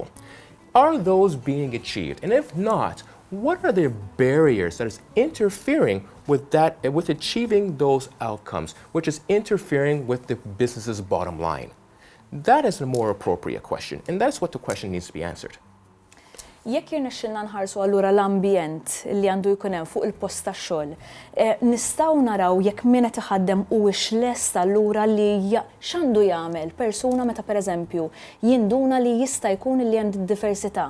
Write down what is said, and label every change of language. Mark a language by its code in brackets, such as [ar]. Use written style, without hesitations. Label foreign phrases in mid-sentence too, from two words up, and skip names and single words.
[en] Are those being achieved? And if not, what are the barriers that is interfering with that, with achieving those outcomes, which is interfering with the business's bottom line? That is a more appropriate question, and that's what the question needs to be answered. [mt] Jekk jirnexxilna nħarsu allura l-ambjent li għandu jkun hemm fuq il-post tax-xogħol, nistgħu naraw jekk min qed iħaddem huwiex lest allura li x'għandu jagħmel persuna meta pereżempju jinduna li jista' jkun li għand diversità.